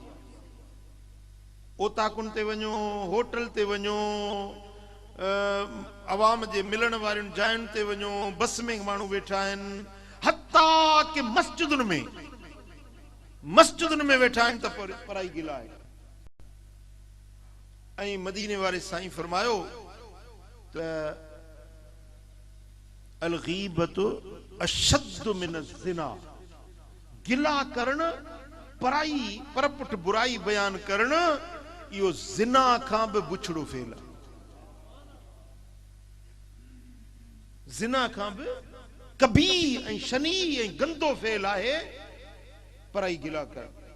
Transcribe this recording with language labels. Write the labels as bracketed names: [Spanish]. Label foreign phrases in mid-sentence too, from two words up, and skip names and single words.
[Sindhi] ओताकुन ते वञो, होटल ते वञो, अवाम जे मिलण वारियुनि जायुनि ते वञो, बस में माण्हू वेठा आहिनि, हत्ता कि मस्जिदुनि में वेठा आहिनि त पराई गिला आहे। ऐं मदीने वारे साईं फरमायो त [Arabic] الغيبة أشد من الزنا, [Sindhi] गिला करण, पराई परपुट बुराई बयान करण, इहो ज़िना खां बि बुछड़ो फेल आहे। ज़िना खां बि कबी ऐं शनी ऐं गंदो फेल आहे पराई गिला करण।